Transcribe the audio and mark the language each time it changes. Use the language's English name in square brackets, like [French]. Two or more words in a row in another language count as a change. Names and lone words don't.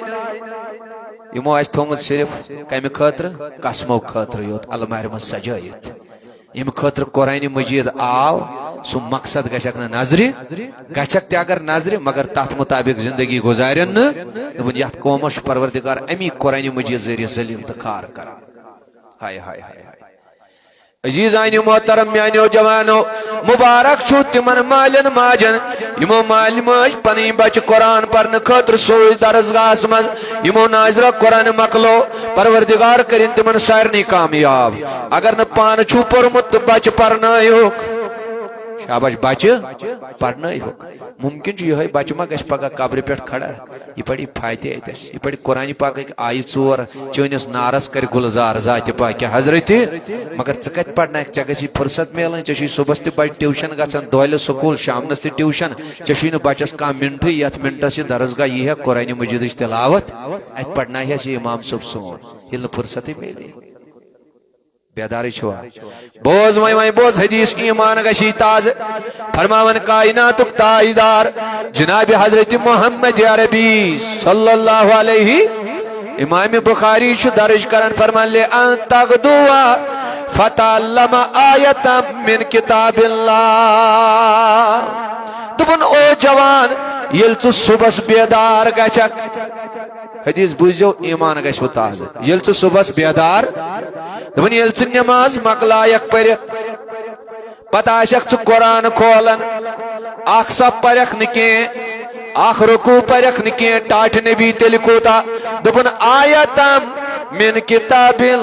[Kashmiri] یمو آسہِ تھومُت صرف کمہِ خٲطرٕ قسمو خٲطرٕ یوت المارِ منٛز سجٲیِتھ یم خاطر قرآن مجید آو سو مقصد گژھکھ نہ نظرِ گژھکھ تہِ اگر نظرِ مگر تتھ مطابق زندگی گزارن نہ دپن یتھ قومس پروردگار امی قرآن مجید ذریعہ ذلیل تہٕ کھار کران ہائے ہائے ہائے عزیزان محترم میانیو جوانو مبارک چھو تمن مالن ماجن یمو مال ماج پنٕنۍ بچہ قرآن پرنہٕ خاطر سوز درسگاہس مز یمو ناظرہ قرآن مکلو پروردگار کرن تمن سارنٕے کامیاب اگر نہ پانہٕ چھو پوٚرمُت تہٕ بچہ پرنٲیہوکھ شاباش بچہ پرنٲیہوکھ ممکن چھُ یِہوٚے بچہ ما گژھِ پگاہ قبرِ پٮ۪ٹھ کھڑا یہِ پرِ فاتحہ اتس یہِ پرِ قرآن پاکٕکۍ آیہِ ژور چٲنِس نارس کرِ گُلزار ذاتِ پاکہِ حضرتِ مگر ژٕ کتہِ پرناکھ ژےٚ گژھی فرصت میلٕنۍ ژےٚ چھُے صبحس تہِ بچہِ ٹیوشن گژھان دۄہلہِ سکوٗل شامنس تہِ ٹیوشن ژےٚ چھُے نہٕ بچس کانٛہہ منٹھٕے یتھ منٹس یہِ درسگاہ یی ہے قرآن مجیدٕچ تلاوت اتہِ پرنایہس یہِ امام صٲب سون ییٚلہِ نہٕ فرصتٕے میلے بیداری چھوا بوز وائیں بوز حدیث ایمان گشی تاز فرماون کائناتک تاجدار جناب حضرت محمد عربی [Arabic] صلی اللہ علیہ [Kashmiri] امام بخاری چھو درج کرن فرمان [Arabic] لے ان تغدوا فتعلم آیتا من کتاب [Kashmiri] اللہ دبن او جوان یل ژٕ صبحس بیدار گژھکھ حدیث بوزو ایمان گژھو تاز یل ژٕ صبحس بیدار دپن یل ژٕ نماز مکلایکھ پٔرِتھ پتہٕ آسکھ ژٕ قرآن کھولان اکھ صف پرکھ نہٕ کینٛہہ اکھ رکوع پرکھ نہٕ کینٛہہ ٹاٹھ نبی تیٚلہِ کوٗتاہ دوٚپُن [Arabic] آیتم من کتاب